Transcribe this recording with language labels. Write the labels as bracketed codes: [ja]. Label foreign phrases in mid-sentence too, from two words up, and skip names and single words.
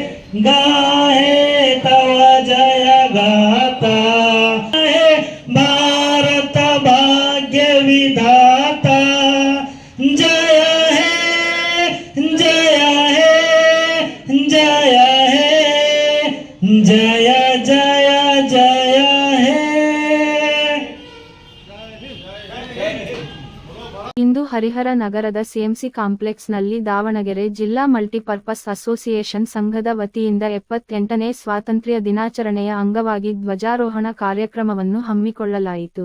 [bn] গাহে তব জয় গাথা হে ভারত ভাগ্য বিধাতা জয় হে জয় হে জয় হে জয় জয় জয় হে। [kn] ಇಂದು ಹರಿಹರ ನಗರದ ಸಿಎಂಸಿ ಕಾಂಪ್ಲೆಕ್ಸ್ನಲ್ಲಿ ದಾವಣಗೆರೆ ಜಿಲ್ಲಾ [en] multipurpose association [kn] ಸಂಘದ ವತಿಯಿಂದ 78ನೇ ಸ್ವಾತಂತ್ರ್ಯ ದಿನಾಚರಣೆಯ ಅಂಗವಾಗಿ ಧ್ವಜಾರೋಹಣ ಕಾರ್ಯಕ್ರಮವನ್ನು ಹಮ್ಮಿಕೊಳ್ಳಲಾಯಿತು.